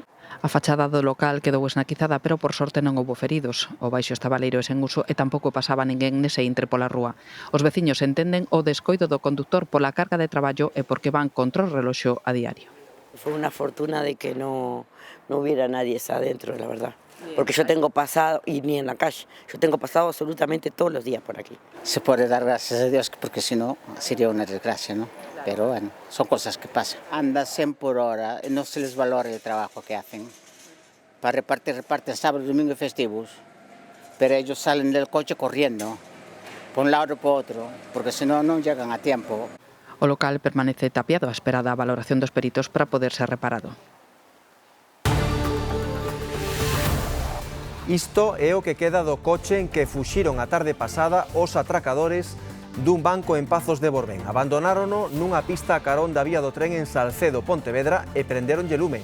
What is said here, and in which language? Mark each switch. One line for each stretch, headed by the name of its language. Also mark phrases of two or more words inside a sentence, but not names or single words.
Galician: A fachada do local quedou esnaquizada, pero por sorte non houbo feridos. O baixo estabaleiro é sen uso e tampouco pasaba ninguén nese intre pola rúa. Os veciños entenden o descoido do condutor pola carga de traballo e porque van contra o reloxo a diario.
Spanish: Fue una fortuna de que no hubiera nadie adentro, la verdad. Porque yo tengo pasado, y ni en la calle, yo tengo pasado absolutamente todos los días por aquí. Se puede dar gracias a Dios, porque si no sería una desgracia, ¿no? Pero bueno, son cosas que pasan. Anda 100 por hora, no se les valora el trabajo que hacen. Para repartir sábado, domingo y festivos. Pero ellos salen del coche corriendo, por un lado y por otro, porque si no, non llegan a tiempo.
Galician: O local permanece tapiado á espera da valoración dos peritos para poder ser reparado. Isto é o que queda do coche en que fuxiron a tarde pasada os atracadores dun banco en Pazos de Borbén. Abandonárono nunha pista a carón da vía do tren en Salcedo, Pontevedra, e prenderonlle lume.